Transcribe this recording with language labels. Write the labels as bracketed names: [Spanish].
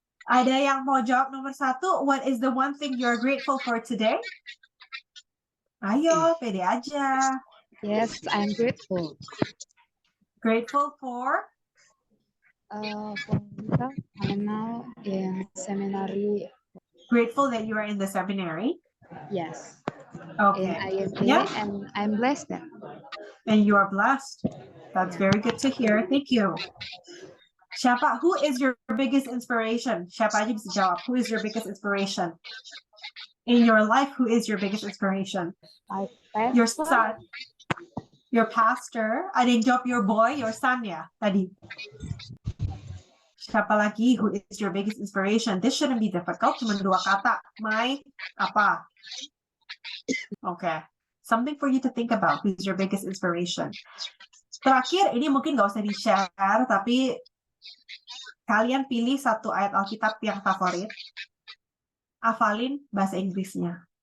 [Indonesian] Ada yang mau jawab nomor 1? [English] What is the one thing you're grateful for today? [Indonesian] Ayo, pede aja. [English] Yes, I'm grateful. Grateful for? For myself, I'm now in seminary. Grateful that you are in the seminary. Yes, Okay. in ISD, Yeah. and I'm blessed. And you are blessed. That's very good to hear. Thank you. [Indonesian] Siapa? [English] Who is your biggest inspiration? [Indonesian] Siapa aja bisa jawab. [English] Who is your biggest inspiration? In your life, who is your biggest inspiration? My Your pastor, son. Your pastor. [Indonesian] Ada yang jawab [English] your boy, your son [Indonesian] ya tadi. Siapa lagi? [English] Who is your biggest inspiration? This shouldn't be difficult. [Indonesian] Cuma 2 kata. [English] My apa? Okay. Something for you to think about. Who's your biggest inspiration? [Indonesian] Terakhir, ini mungkin nggak usah di-share, tapi kalian pilih 1 ayat Alkitab yang favorit. Hafalin bahasa Inggrisnya.